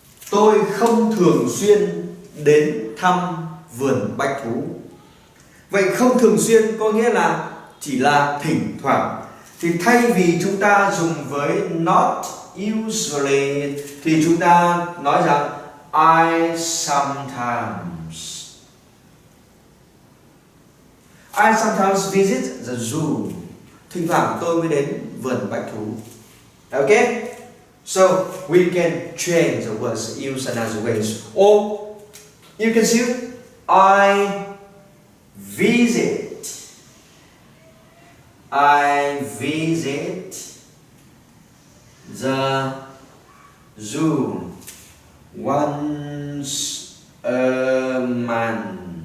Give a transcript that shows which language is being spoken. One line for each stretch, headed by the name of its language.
Vietnamese: Tôi không thường xuyên đến thăm vườn bách thú. Vậy không thường xuyên có nghĩa là chỉ là thỉnh thoảng. Thì thay vì chúng ta dùng với
English: not usually
Vietnamese: thì chúng ta nói rằng
English: I sometimes. I sometimes visit the zoo.
Vietnamese: Thỉnh thoảng tôi mới đến vườn bách thú.
English: Okay? So we can change the words used in other ways. Or you can say I visit. I visit the zoo once a month.